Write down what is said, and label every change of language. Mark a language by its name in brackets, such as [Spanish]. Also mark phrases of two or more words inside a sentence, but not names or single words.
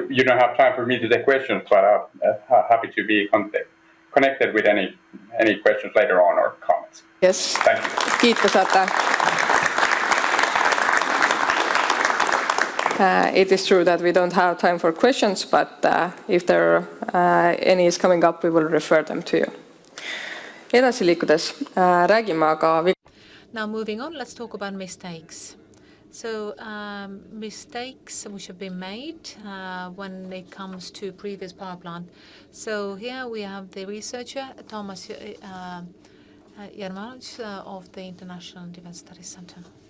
[English] You don't have time for me to take questions, but happy to be connected with any questions later on or comments. Yes. Thank you. [Finnish] Kiitos, Ata. [English] It is true that we don't have time for questions, but if there any is coming up, we will refer them to you. [Estonian] Edasi liikudes räägime aga. [English] Now moving on, let's talk about mistakes. So mistakes which have been made when it comes to previous power plant. So here we have the researcher Thomas Jarmanovic of the International Defense Studies Center.